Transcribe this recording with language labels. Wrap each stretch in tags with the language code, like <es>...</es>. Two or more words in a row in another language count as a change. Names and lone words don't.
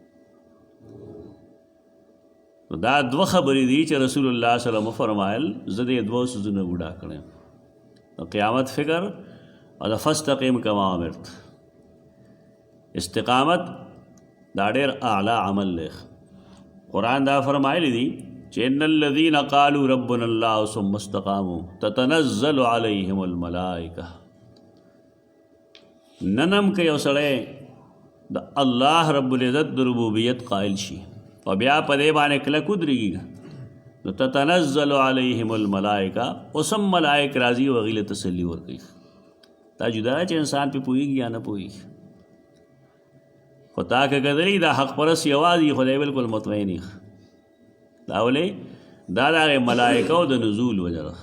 <ps>دا 2 خبرې دي چې رسول الله</ps> <ar>صلی الله علیه وسلم</ar> <ps>فرمایل زه دې 2 څیزونه بوډا کړم، د قیامت فکر او د</ps> <ar>فاستقم کما امرت.</ar> <ps>استقامت دا ډېر اعلی عمل دی. قرآن دا فرمایلی دي چې</ps> <ar>ان الذين قالوا ربنا الله ثم استقاموا تتنزل عليهم الملائکه.</ar> <ps>ننم که یو سړی د الله رب العزت د ربوبیت قائل شي او بیا په دې باندې کلک ودرېږي نو</ps> <ar>تتنزل عليهم الملائکه،</ar> <ps>اوسم ملائک راځي او هغې له تسلي ورکوي. دا جدا چې انسان پې پوهېږي یا نه پوهېږي. خو تا که کتلي دا حق پرست یوازې خدای بالکل مطمئن وي. دا ولې دا د هغې ملائکو د نزول وجه ده.</ps>